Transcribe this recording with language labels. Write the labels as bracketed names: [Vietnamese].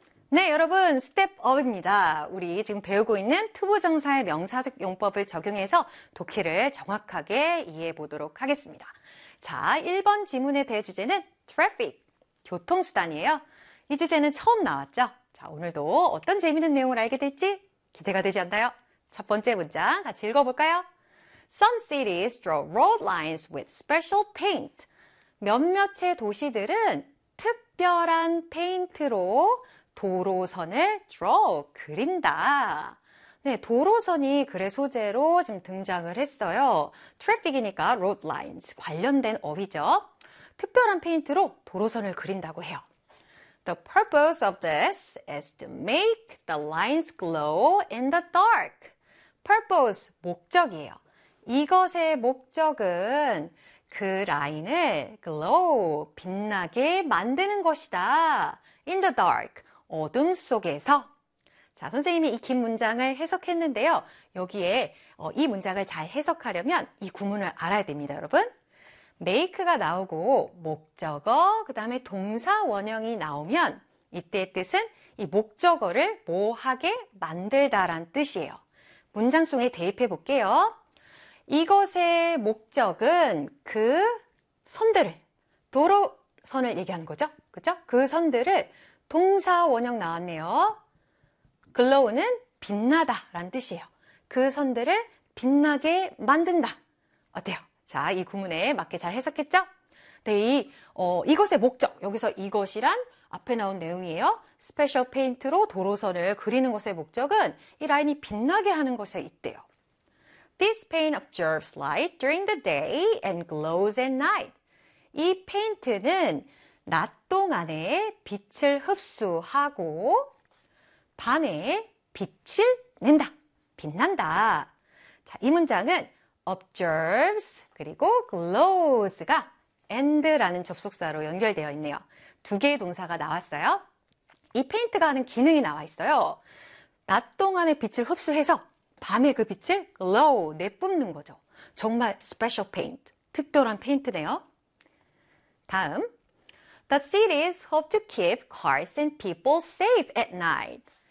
[Korean] 네, 여러분, 스텝업입니다. 우리 지금 배우고 있는 투부정사의 명사적 용법을 적용해서 독해를 정확하게 이해해 보도록 하겠습니다. 자, 1번 지문에 대해 주제는 트래픽, 교통수단이에요. 이 주제는 처음 나왔죠? 자, 오늘도 어떤 재밌는 내용을 알게 될지 기대가 되지 않나요? 첫 번째 문장 같이 읽어볼까요? [English] Some cities draw road lines with special paint. [Korean] 몇몇의 도시들은 특별한 페인트로 도로선을 draw, 그린다. 네, 도로선이 글의 소재로 지금 등장을 했어요. Traffic이니까 [English] road lines, [Korean] 관련된 어휘죠. 특별한 페인트로 도로선을 그린다고 해요. [English] The purpose of this is to make the lines glow in the dark. [Korean] Purpose, 목적이에요. 이것의 목적은 그 라인을 glow, 빛나게 만드는 것이다. [English] In the dark, [Korean] 어둠 속에서. 자, 선생님이 이긴 문장을 해석했는데요. 여기에 이 문장을 잘 해석하려면 이 구문을 알아야 됩니다, 여러분. make가 나오고 목적어, 그 다음에 동사 원형이 나오면 이때의 뜻은 이 목적어를 뭐하게 만들다란 뜻이에요. 문장 속에 대입해 볼게요. 이것의 목적은 그 선들을, 도로선을 얘기하는 거죠. 그죠? 그 선들을 동사 원형 나왔네요. glow는 빛나다란 뜻이에요. 그 선들을 빛나게 만든다. 어때요? 자, 이 구문에 맞게 잘 해석했죠? 네, 이것의 목적. 여기서 이것이란 앞에 나온 내용이에요. 스페셜 페인트로 도로선을 그리는 것의 목적은 이 라인이 빛나게 하는 것에 있대요. [English] This paint absorbs light during the day and glows at night. [Korean] 이 페인트는 낮 동안에 빛을 흡수하고 밤에 빛을 낸다. 빛난다. 자, 이 문장은 observes 그리고 glows가 and라는 접속사로 연결되어 있네요. 두 개의 동사가 나왔어요. 이 페인트가 하는 기능이 나와 있어요. 낮 동안에 빛을 흡수해서 밤에 그 빛을 glow 내뿜는 거죠. 정말 [English] special paint, [Korean] 특별한 페인트네요. [English] 다음, the cities hope to keep cars and people safe at night.